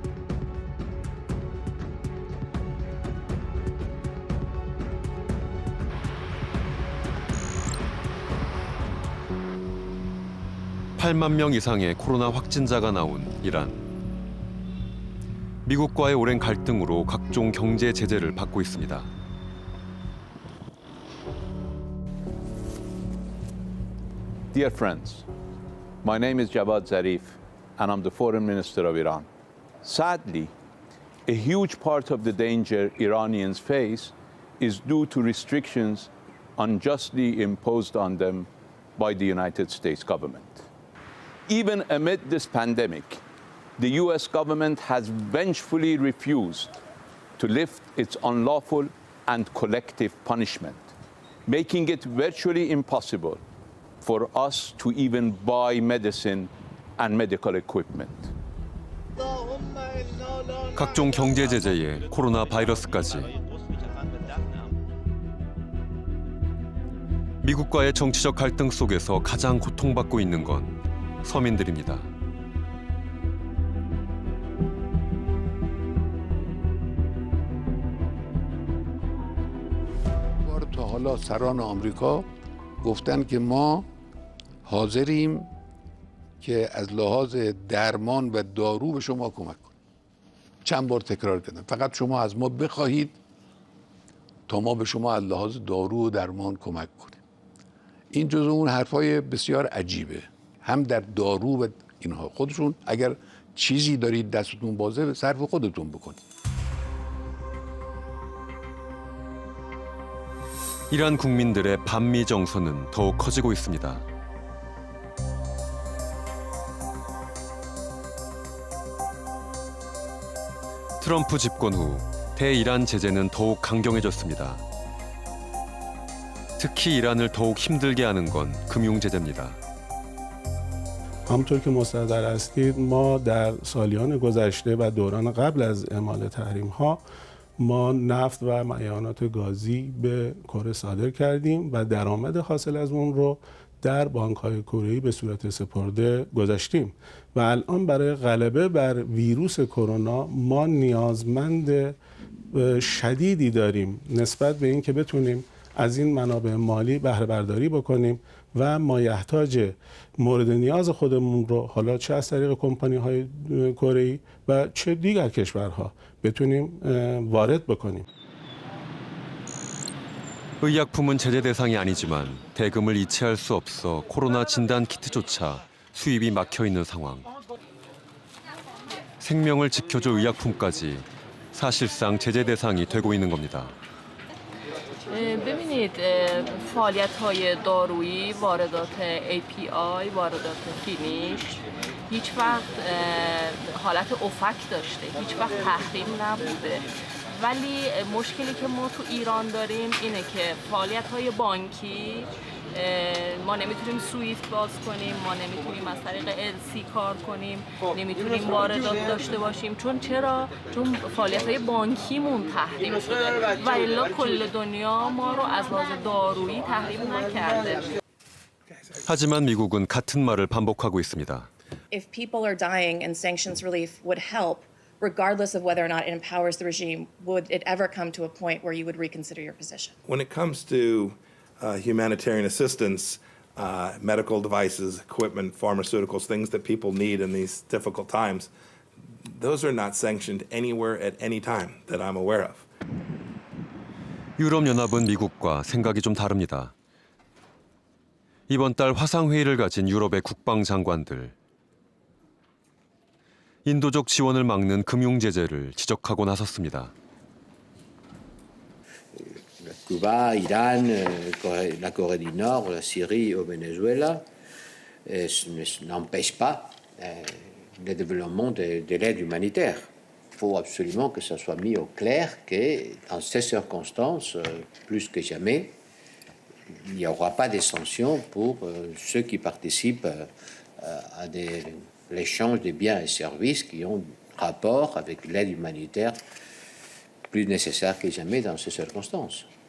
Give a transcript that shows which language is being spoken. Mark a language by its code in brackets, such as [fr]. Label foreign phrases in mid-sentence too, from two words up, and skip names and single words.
[ko] (8만 명) 이상의 코로나 확진자가 나온 이란. 미국과의 오랜 갈등으로 각종 경제 제재를 받고 있습니다. [en] Dear friends, my name is Javad Zarif and I'm the Foreign Minister of Iran. Sadly, a huge part of the danger Iranians face is due to restrictions unjustly imposed on them by the United States government. Even amid this pandemic, the US government has vengefully refused to lift its unlawful and collective punishment, making it virtually impossible for us to even buy medicine and medical equipment. [ko] 각종 경제 제재에 코로나 바이러스까지. 미국과의 정치적 갈등 속에서 가장 고통받고 있는 건 서민들입니다. [fa] تا حالا سران آمریکا گفتن که ما حاضریم که از لحاظ درمان و دارو به شما کمک کنیم. چند بار تکرار کردم فقط شما از ما بخواهید تا ما به شما از لحاظ دارو و درمان کمک کنیم. این جزو اون حرفای بسیار عجیبه. هم در دارو و اینها خودشون اگر چیزی دارید دستتون بازه صرف خودتون بکنید. [ko] 이란 국민들의 반미 정서는 더욱 커지고 있습니다. 트럼프 집권 후 대이란 제재는 더욱 강경해졌습니다. 특히 이란을 더욱 힘들게 하는 건 금융 제재입니다. [fa] همونطور که مستحضر هستید ما در سالیان گذشته و دوران قبل از اعمال تحریم‌ها ما نفت و معیانات گازی به کره صادر کردیم و درآمد حاصل از اون رو در بانک‌های کره‌ای به صورت سپرده گذاشتیم و الان برای غلبه بر ویروس کرونا ما نیازمند شدیدی داریم نسبت به این که بتونیم از این منابع مالی بهره برداری بکنیم و مایحتاج مورد نیاز خودمون رو حالا چه از طریق کمپانی‌های کره‌ای و چه دیگر کشورها بتونیم وارد بکنیم. [ko] 의약품은 제재 대상이 아니지만 대금을 이체할 수 없어 코로나 진단 키트조차 수입이 막혀 있는 상황. 생명을 지켜줄 의약품까지 사실상 제재 대상이 되고 있는 겁니다. [fa] ببینید فعالیت‌های دارویی، واردات API، واردات فینیش هیچ وقت حالت افک داشته، هیچ وقت تحریم نبوده. ولی مشکلی که ما تو ایران داریم اینه که فعالیت‌های بانکی ما نمیتونیم سویفت باز کنیم، ما نمیتونیم از طریق LC کار کنیم، نمیتونیم واردات داشته باشیم. چون فعالیت‌های بانکیمون تحریم شده و الا کل دنیا ما رو از لحاظ دارویی تحریم نکرده. [ko] 하지만 미국은 같은 말을 반복하고 있습니다. [en] If people are dying and sanctions relief would help, regardless of whether or not it empowers the regime, would it ever come to a point where you would reconsider your position? When it comes to humanitarian assistance, medical devices, equipment, pharmaceuticals, things that people need in these difficult times, those are not sanctioned anywhere at any time that I'm aware of. [ko] 유럽연합은 미국과 생각이 좀 다릅니다. 이번 달 화상회의를 가진 유럽의 국방장관들. 인도적 지원을 막는 금융 제재를 지적하고 나섰습니다. [fr] Cuba, Irán, la Corée du Nord, la Syrie au Venezuela n'empêchent pas le développement de l'aide humanitaire. faut absolument que ça soit mis au clair que dans ces circonstances, plus que jamais, il n'y aura pas de sanctions pour ceux qui participent à l'échange de biens et services qui ont rapport avec l'aide humanitaire plus nécessaire que jamais dans ces circonstances.